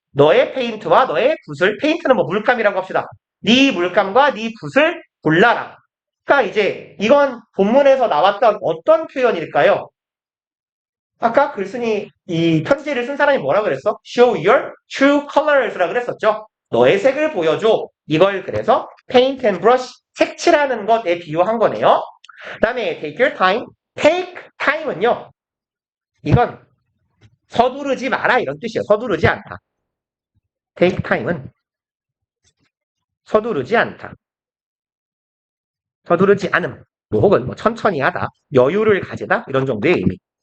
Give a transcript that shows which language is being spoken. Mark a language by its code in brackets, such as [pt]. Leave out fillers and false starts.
[ko] 너의 페인트와 너의 붓을, 페인트는 뭐 물감이라고 합시다. 네 물감과 네 붓을 골라라. 그러니까 이제 이건 본문에서 나왔던 어떤 표현일까요? 아까 글쓴이 이 편지를 쓴 사람이 뭐라 그랬어? [en] Show your true colors라 [ko] 그랬었죠. 너의 색을 보여줘. 이걸 그래서 [en] paint and brush [ko] 색칠하는 것에 비유한 거네요. 그 다음에 [en] take your time. [ko] take time은요. 이건 서두르지 마라 이런 뜻이에요. 서두르지 않다. take time은 서두르지 않다. 서두르지 않음. 혹은 뭐 천천히 하다. 여유를 가지다. 이런 정도의 의미.